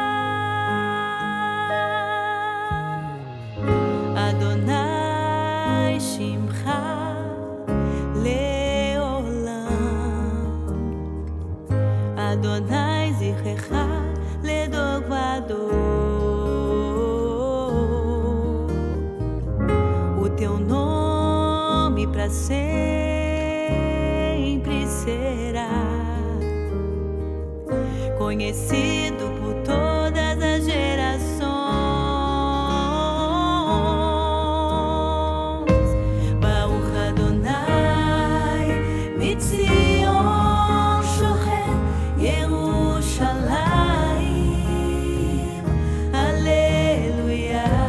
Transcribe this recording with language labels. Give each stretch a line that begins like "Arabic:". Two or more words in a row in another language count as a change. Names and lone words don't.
Hebrew: אדוני שמך לעולם, אדוני זכרך לדור ודור,
Portuguese: o teu nome pra sempre será conhecido por todas as gerações.
Hebrew: ציון שוכן ירושלים, הללויה.